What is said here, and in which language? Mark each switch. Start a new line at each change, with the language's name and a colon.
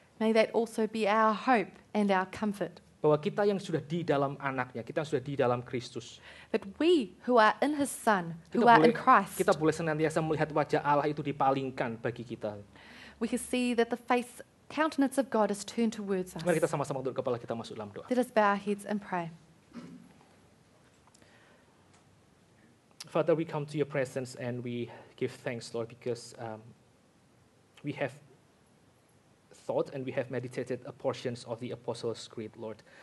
English: May that also be our hope and our comfort.
Indonesian: Bahwa kita yang sudah di dalam anaknya, kita yang sudah di dalam Kristus.
English: That we who are in his son, who are in Christ,
Indonesian: kita boleh senantiasa melihat wajah Allah itu dipalingkan bagi kita.
English: we can see that the countenance of God is turned towards us.
Indonesian: Mari kita sama-sama untuk kepala kita masuk dalam doa.
English: Let us bow our heads and pray. Father, we come to your presence and we give thanks, Lord, because we have thought and we have meditated a portions of the Apostles' Creed, Lord.